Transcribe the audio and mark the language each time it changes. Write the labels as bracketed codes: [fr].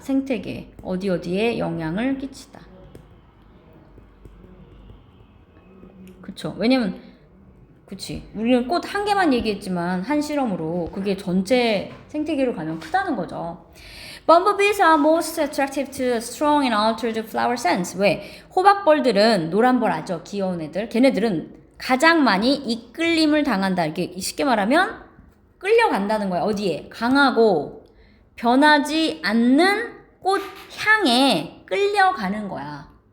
[ko] 생태계에 어디에 영향을 끼치다. 그쵸? 왜냐면 그치 우리는 꽃 한 개만 얘기했지만 한 실험으로 그게 전체 생태계로 가면 크다는 거죠. [en] Bumblebees are most attractive to strong and altered flower scents. [ko] 왜? 호박벌들은 노란벌 아죠? 귀여운 애들. 걔네들은 가장 많이 이끌림을 당한다. 이렇게 쉽게 말하면 끌려간다는 거야. 어디에? 강하고 변하지 않는 꽃 향에 끌려가는 거야.